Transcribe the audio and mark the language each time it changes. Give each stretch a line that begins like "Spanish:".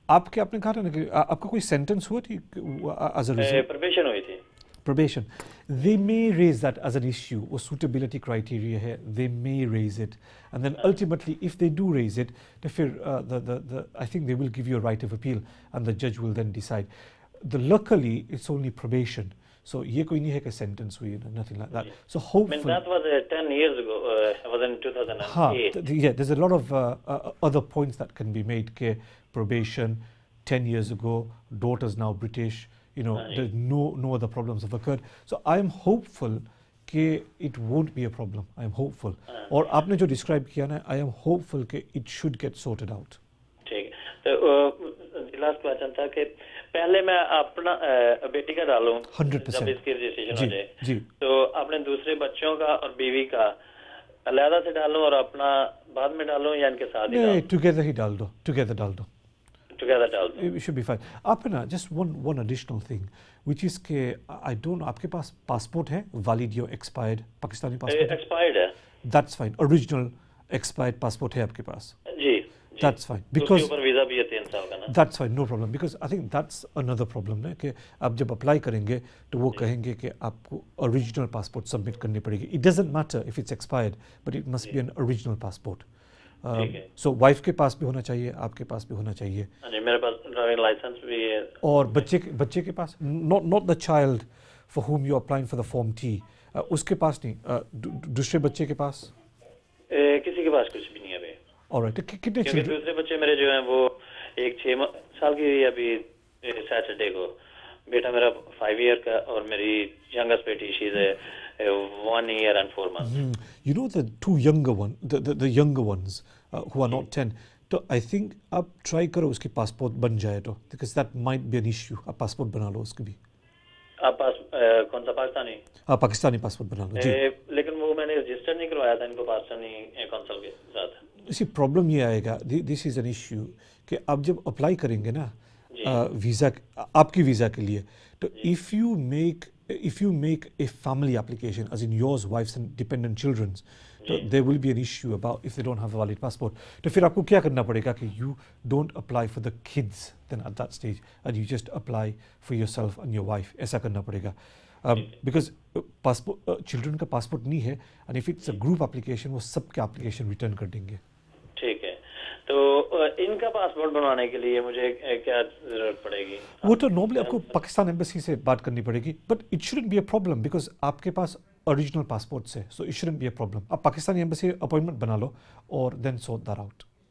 Hindi: आपने कहा था ना कि आपका कोई सेंटेंस हुआ थी एज अ रिजल्ट? प्रोबेशन हुई थी.
English: Probation, they may raise that as an issue or suitability criteria here. They may raise it, and then ultimately, if they do raise it, I think they will give you a right of appeal, and the judge will then decide. Luckily, it's only probation, so
Hindi: ये कोई नहीं है कि sentence हुई,
English: nothing like that. So hopefully, I mean, that was 10 years ago. Was in 2008. Yeah, there's a lot of other points that can be made. Ke probation, 10 years ago, daughter's now British. You know, there's no other problems have occurred. So I am hopeful that it won't be a problem. I am hopeful.
Hindi: और आपने जो describe किया ना,
English: I am hopeful that it should get sorted out.
Hindi: ठीक है. तो last question था कि पहले मैं अपना बेटी का डालूं
English: 100%.
Hindi: जब इसकी रजिस्ट्रेशन हो जाए. जी. तो आपने दूसरे बच्चों का और बीवी का अलग से डालूं और अपना बाद में डालूं या इनके साथ ही डालूं? नहीं, together ही डाल दो. Together डाल दो. Together डाल दो.
English: It should be fine. आपने just one additional thing, which is कि I don't know,
Hindi: आपके पास passport है valid या expired पाकिस्तानी passport? Expired है.
English: That's fine.
Hindi: Original expired passport है आपके पास? जी.
English: That's fine. Because
Hindi: उसके ऊपर वीजा भी है 3 साल का ना?
English: That's fine, no problem. Because I think that's another problem
Hindi: ना कि आप जब apply करेंगे तो वो कहेंगे कि आपको original passport submit करनी पड़ेगी.
English: It doesn't matter if it's expired, but it must be an original passport.
Hindi: So wife के पास भी होना चाहिए, आपके पास भी होना चाहिए. मेरे पास ड्राइविंग लाइसेंस भी है. और बच्चे के पास,
English: not the child for whom you are applying for the form T,
Hindi: उसके पास नहीं, दूसरे बच्चे के पास? किसी के पास कुछ भी नहीं है अभी.
English: Alright, कितने children?
Hindi: दूसरे बच्चे मेरे जो हैं वो एक 6 साल की है अभी सैटरडे को. बेटा मेरा 5 ईयर का और मेरी यंगेस्ट बेटी
English: She is 1 year and 4 months. You know the two younger ones who are not 10. तो I think
Hindi: आप try करो उसकी passport बन जाए तो,
English: because that might be an issue.
Hindi: आप passport बना लो उसकी भी. आप कौन सा पाकिस्तानी? पाकिस्तानी passport बना लो. जी. लेकिन वो मैंने रजिस्टर नहीं करवाया था इनको पाकिस्तानी कौंसल के साथ. इसी प्रॉब्लम ये आएगा.
English: This is an issue
Hindi: कि आप जब अप्लाई करेंगे ना वीज़ा, आपकी वीज़ा के लिए, तो
English: if you make a family application, as in yours, wife's and dependent children's, so there will be an issue about if they don't have a valid passport.
Hindi: तो फिर आपको क्या करना पड़ेगा कि
English: you don't apply for the kids then at that stage, and you just apply for yourself and your wife.
Hindi: ऐसा करना पड़ेगा.
English: Because children का passport नहीं है, and if it's a group application,
Hindi: वो सबके application return कर देंगे. ठीक है. तो इनका पासपोर्ट बनवाने के लिए मुझे क्या जरूरत पड़ेगी? वो तो नॉर्मली आपको पाकिस्तान एम्बेसी से बात करनी पड़ेगी,
English: but it shouldn't be a problem because
Hindi: आपके पास ओरिजिनल पासपोर्ट है,
English: So it shouldn't be a problem.
Hindi: आप पाकिस्तानी एम्बेसी अपॉइंटमेंट बना लो और
English: Then sort that out.